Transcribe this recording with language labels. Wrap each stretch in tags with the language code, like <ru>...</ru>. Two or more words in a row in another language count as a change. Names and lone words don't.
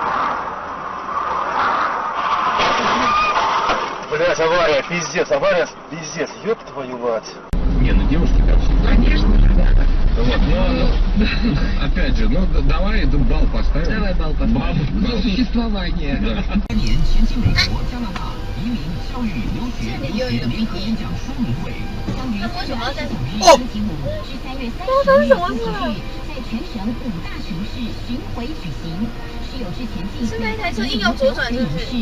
<ru>Блять, авария, пиздец, ёб твою мать. Не, ну девушки как все. Конечно же, да. Вот, но, опять же, ну давай бал поставим. Давай бал поставим. Бал за существование. Да.</ru> <zh>前进美国、加拿大移民、教育、留学、留学联合演讲说明会，将于3月25日星期五至3月30日星期日，在全省5大城市巡回举行。是有之前进行。是那一台车硬要左转，是不是？</zh>